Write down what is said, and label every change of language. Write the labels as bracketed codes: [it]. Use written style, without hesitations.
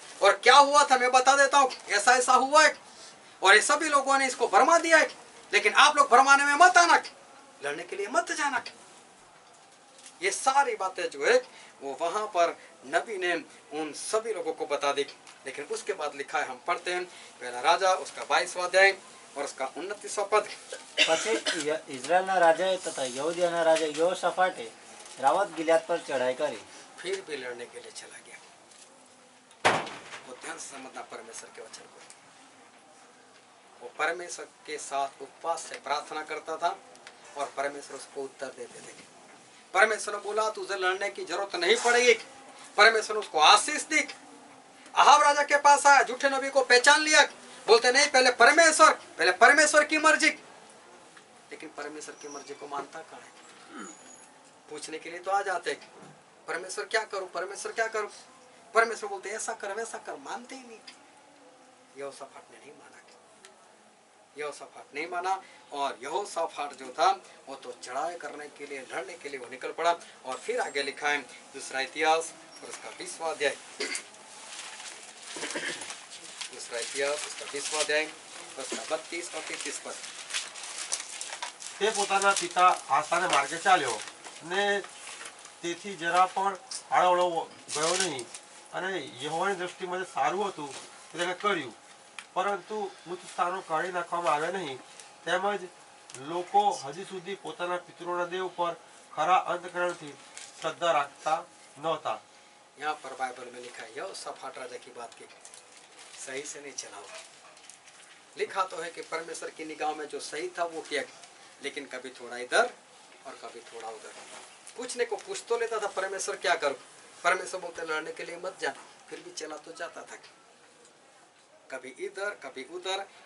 [hi] और क्या हुआ था मैं बता देता हूँ, ऐसा ऐसा हुआ है और ये सभी लोगों ने इसको भरमा दिया है, लेकिन आप लोग भरमाने में मत आना, लड़ने के लिए मत जाना। ये सारी बातें जो है वो वहां पर नबी ने उन सभी लोगों को बता दी। लेकिन उसके बाद लिखा है, हम पढ़ते हैं पहला राजा उसका 22वां अध्याय और उसका 29वां पद। [gu] પછી ઇઝરાયલના રાજાએ તથા યહૂદિયાના રાજા યહોશાફાટે રાવત गिलाद पर चढ़ाई करी। [hi] फिर भी लड़ने के लिए चला गया। वो ध्यान से समझना परमेश्वर के वचन को। वो परमेश्वर के साथ उपवास से प्रार्थना करता था और परमेश्वर उसको उत्तर देते थे। परमेश्वर ने बोला तुझे लड़ने की जरूरत नहीं पड़ेगी। परमेश्वर ने उसको आशीष दी। अहाब राजा के पास आया, झूठे नबी को पहचान लिया, बोलते नहीं पहले परमेश्वर की मर्जी। लेकिन परमेश्वर की मर्जी को मानता कहाँ है? पूछने के लिए तो आ जाते, परमेश्वर क्या करूं, परमेश्वर क्या करूं। परमेश्वर बोलते ऐसा कर वैसा कर, मानते ही नहीं। यहोशाफाट ने नहीं माना, यहोशाफाट नहीं माना। और यहोशाफाट जो था वो तो चढ़ाई करने के लिए, लड़ने के लिए वो निकल पड़ा। और फिर आगे लिखा है दूसरा इतिहास और उसका 20वां अध्याय। दूसरा इतिहास उसका 20वां अध्याय और उसका 32 और 33 पद। [gu] તે પોતાના પિતા આસાને માર્ગે ચાલ્યો અને તેથી જરા પણ આળવળો ગયો નહીં અને યહોવાની દૃષ્ટિમાં જે સારું હતું તે તેણે કર્યું, પરંતુ ઉચ્ચ સ્થાનો કાઢી નાખવામાં આવ્યા નહીં, તેમજ લોકો હજી સુધી પોતાના પિતૃઓના દેવ પર ખરા અંતકરણથી શ્રદ્ધા રાખતા નહોતા। [hi] यहाँ पर बाइबल में लिखा है यहोशाफाट राजा की बात की, सही से नहीं चला हुआ। लिखा तो है कि परमेश्वर की निगाह में जो सही था वो किया, लेकिन कभी थोड़ा इधर और कभी थोड़ा उधर। पूछने को पूछ तो लेता था परमेश्वर क्या करूं, परमेश्वर बोलते लड़ने के लिए मत जाना, फिर भी चला तो जाता था, कभी इधर कभी उधर।